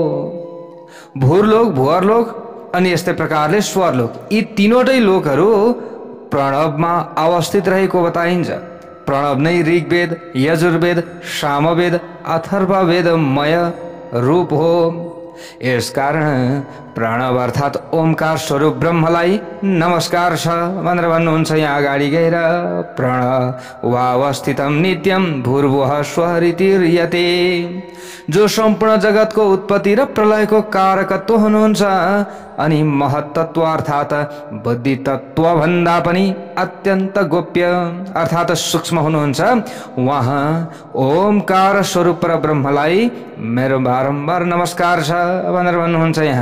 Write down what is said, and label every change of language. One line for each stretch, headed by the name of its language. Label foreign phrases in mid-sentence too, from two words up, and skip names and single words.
Nepali: भूरलोक, भुवरलोक अनि यस्तै प्रकारले स्वरलोक, यी तीनवटै लोकहरू प्रणवमा अवस्थित रहेको बताइन्छ। प्रणव नै ऋग्वेद, यजुर्वेद, सामवेद, अथर्ववेदमय रूप हो। यसकारण प्रणव अर्थात् ओमकार स्वरूप ब्रह्मलाई नमस्कार छ भनेर भन्नुहुन्छ यहाँ अगाडि गएर।
Sanskrit: प्रणवावस्थितम नित्यम भूर्भुवः स्वरितिर्यते,
Nepali: जो सम्पूर्ण जगतको उत्पत्ति र प्रलयको कारकत्व हुनुहुन्छ अनि महत्तत्व अर्थात् बुद्धि तत्व भन्दा पनि अत्यन्त गोप्य अर्थात् सूक्ष्म हुनुहुन्छ। उहाँ ओमकार स्वरूप ब्रह्मलाई मेरो बारम्बार नमस्कार छ भनेर भन्नुहुन्छ यहाँ।